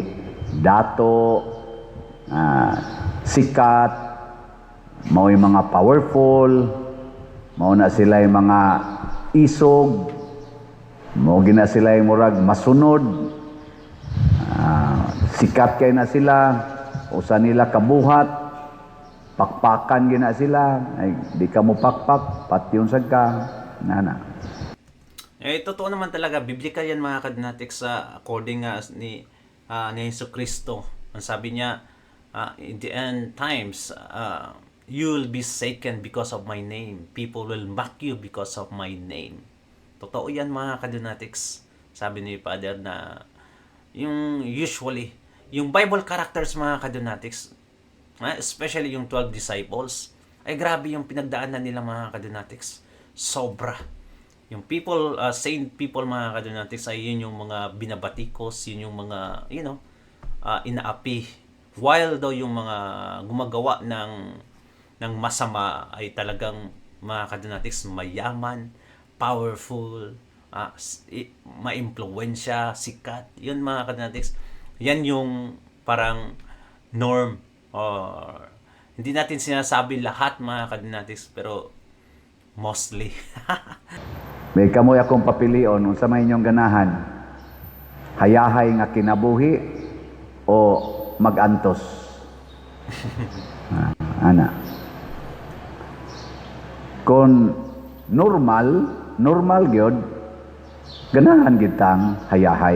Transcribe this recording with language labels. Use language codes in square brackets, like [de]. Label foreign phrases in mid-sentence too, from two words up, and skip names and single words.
[ceb] Dato, sikat, mao'y mga powerful, mao na sila mga isog, mao gina sila murag masunod, sikat kay na sila, usa nila kabuhat, pakpakan gina sila, ay di ka mo pakpak, patyon sad ka, nana. [tl] Totoo naman talaga, biblical yan mga kadonatics, according ni Jesu Cristo. Ang sabi niya, [en] in the end times, you will be shaken because of my name. People will mock you because of my name. [tl] Totoo yan mga kadonatics. Sabi ni Father na yung usually, yung [en] Bible characters [tl] mga kadonatics, especially yung 12 disciples, ay grabe yung pinagdaanan nila mga kadonatics. Sobra. Yung people, [en] saint people [tl] mga kadonatics, ay yun yung mga binabatikos, yun yung mga, inaapi. While daw yung mga gumagawa ng masama ay talagang mga kadonatics mayaman, powerful, ma-impluwensya, sikat. Yun mga kadonatics. Yan yung parang norm. Or hindi natin sinasabi lahat mga kadonatics, pero mostly. [ceb] May kamoy akong papilion unsa may inyong ganahan. Hayahay nga kinabuhi o magantos. Ana. Kung normal gyud, ganahan gitang hayahay.